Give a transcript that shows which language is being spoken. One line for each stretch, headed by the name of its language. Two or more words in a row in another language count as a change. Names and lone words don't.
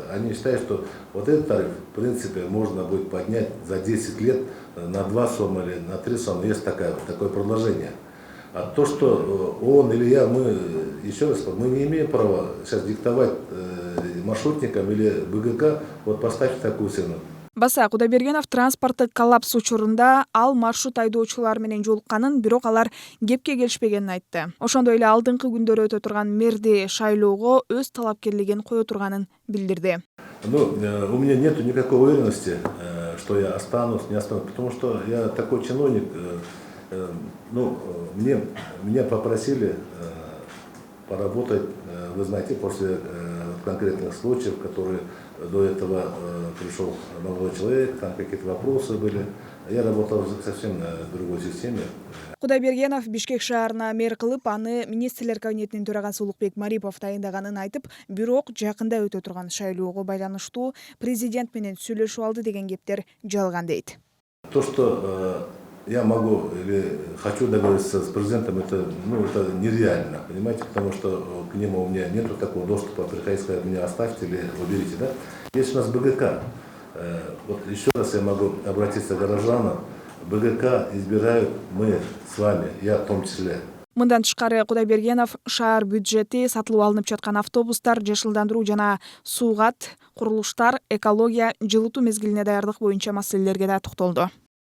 Russian: Они считают, что вот этот тариф, в принципе, можно будет поднять за 10 лет на 2 сома или на 3 сома. Есть такое предложение. А то, что он или я, еще раз, мы не имеем права сейчас диктовать маршрутникам или БГК, вот поставьте такую цену.
Kyrgyz: Баса Кудайбергенов транспорттук коллапс учурунда ал маршрут айдоочулар менен жолукканын, бирок алар кепке келишпегенин айтты. Ошондой эле алдыңкы күндөрү өтө турган мэрди шайлоого өз талапкерлигин кое турганын билдирди.
Russian: У меня нет никакой уверенности, что я останусь, не останусь, потому что я такой чиновник. Меня попросили поработать, вы знаете, после конкретных случаев, которые до этого пришел молодой человек, там какие-то вопросы были. Я работал совсем на другой системе.
Kyrgyz: Кудайбергенов Бишкек шаарына мэр кылып, аны министрлер кабинетинин төрагасы Улукбек Марипов дайындаганын айтып, бирок жакында өтө турган шайлоого байланыштуу президент менен сүйлөшүп алды деген кептер жалган дейт.
Russian: То, что я могу или хочу договориться с президентом, это нереально, понимаете, потому что к нему у меня нет такого доступа, приходите, сказать, меня оставьте или уберите, да? Есть у нас БГК. Вот еще раз я могу обратиться к горожанам. БГК избирают мы с вами, я в том числе.
Kyrgyz: Мындан тышкары Кудайбергенов шаар бюджети, сатылып алынып жаткан автобустар, жашылдандыруу жана суугат, курулуштар, экология, жылытуу мезгилине даярдык боюнча маселелерге да токтолду.